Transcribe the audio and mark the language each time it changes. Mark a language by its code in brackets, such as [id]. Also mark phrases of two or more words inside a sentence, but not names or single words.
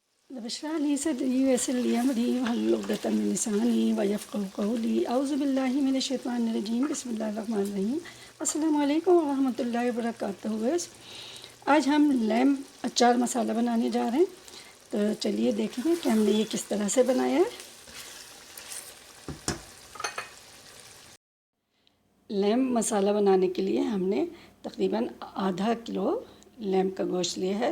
[ar] رب اشرح لي صدري ويسر لي أمري واحلل عقدة من لساني يفقه قولي أعوذ بالله من الشيطان الرجيم بسم الله الرحمن الرحيم. السلام عليكم ورحمة الله وبركاته. [hi] आज हम लैम अचार मसाला बनाने जा रहे हैं, तो चलिए देखेंगे कि हमने ये किस तरह से बनाया है। लैम मसाला बनाने के लिए हमने तकरीबन आधा किलो लैम्प का गोश्त लिया है।